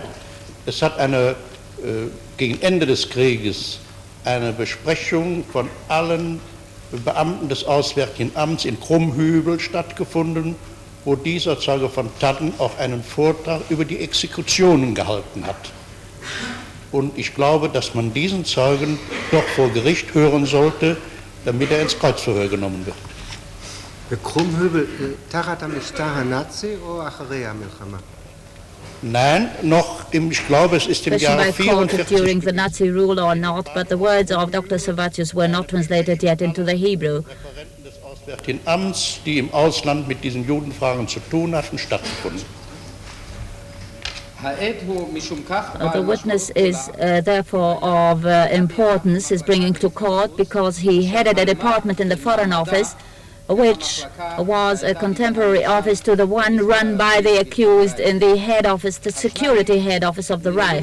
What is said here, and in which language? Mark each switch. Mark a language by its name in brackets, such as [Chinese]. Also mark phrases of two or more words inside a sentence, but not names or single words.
[German] Es hat gegen Ende des Krieges eine Besprechung von allen Beamten des Auswärtigen Amts in Krummhübel stattgefunden, wo dieser Zeuge von Taden auch einen Vortrag über die Exekutionen gehalten hat. Und ich glaube, dass man diesen Zeugen doch vor Gericht hören sollte, damit er ins Kreuzverhör genommen wird. [Hebrew] בקרומהובל, תחת המשטר הנאצי או אחרי המלחמה? [German] Nein, ich glaube, es ist im Jahre [English] Question by court if during 44. the Nazi rule or not, but the words of Dr. Servatius were not translated yet into the Hebrew. [German] Referenten des Auswärtigen Amts, die im Ausland mit diesen Judenfragen zu tun hatten, stattgefunden. [English] The witness is therefore of importance, is bringing to court, because he headed a department in the Foreign Office, which was a contemporary office to the one run by the accused in the head office, the security head office of the Reich.